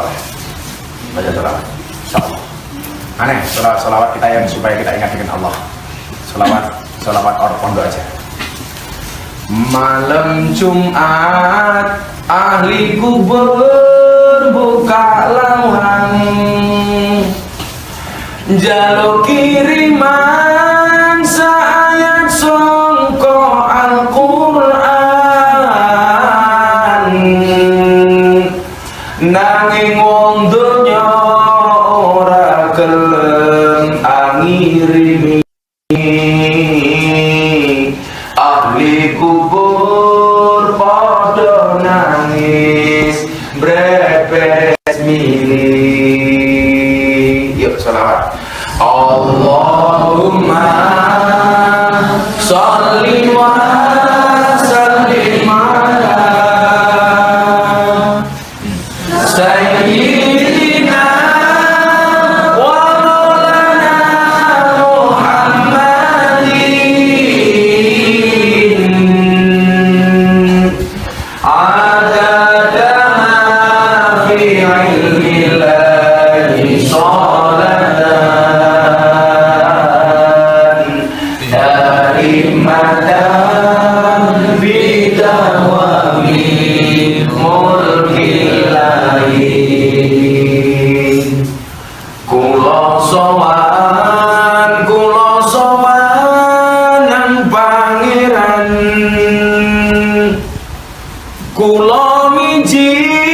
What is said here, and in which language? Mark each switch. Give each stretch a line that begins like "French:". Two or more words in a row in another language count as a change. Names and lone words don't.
Indonesian: Baca sholawat. Insyaallah. Aneh, sholawat kita yang supaya kita ingat dengan Allah. Sholawat orang pondok aja.
Javanese: Malam Jumat ahli kubur buka lawang jaluk kiriman sayat songko Al-Quran nanging wong donya ora gelem angirimi ahli kubur podo nangis brepes mili.
Indonesian: Yuk sholawat.
Arabic: اللهم صل وسلم على سيدنا ومولانا محمد عدد ما في علم الله صلاة دائمة بدوام ملك الله
Javanese: kulo sowan nang pangeran kulo miji